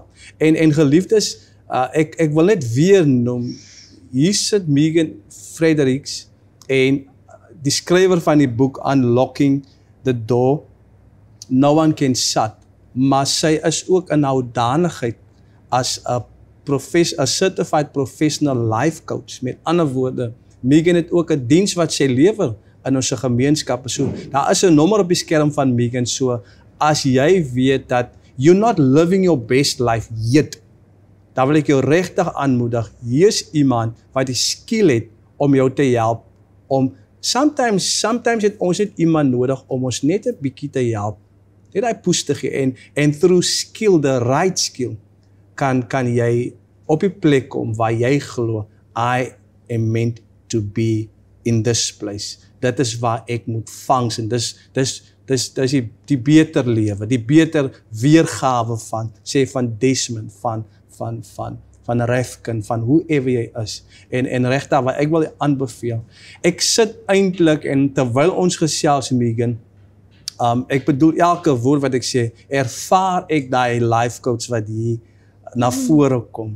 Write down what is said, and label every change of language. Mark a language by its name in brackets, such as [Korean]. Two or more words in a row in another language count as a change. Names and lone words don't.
[Afrikaans] En geliefdes, ek wil net weer noem, hier sit Megan Fredericks, en die skrywer van die boek Unlocking the Door, No One Can Shut, maar sy is ook in hoedanigheid as 'n [English] certified professional life coach. [Afrikaans] Met ander woorde, Megan het ook 'n diens wat sy lewer in ons gemeenskappe. So, daar is 'n nommer op die skerm van Megan, so as jy weet dat [English] you're not living your best life yet, [Afrikaans] dan wil ek jou regtig aanmoedig, hier is iemand wat die skill het om jou te help, om sometimes het ons net iemand nodig om ons net 'n bietjie te help, net daai push te gee, en [English] through skill, the right skill, [Afrikaans] kan jy op die plek kom waar jy glo, [English] I am meant to be in this place. [Afrikaans] Dit is waar ek moet function. Dis die beter lewe, die beter weergawe van Desmond, van Refkin, van whoever jy is. En regtig, wat ek wil aanbeveel. Ek sit eintlik, en terwyl ons gesels, Megan, ek bedoel elke woord wat ek sê, ervaar ek daai [English] life coach [Afrikaans] wat hier na vore kom.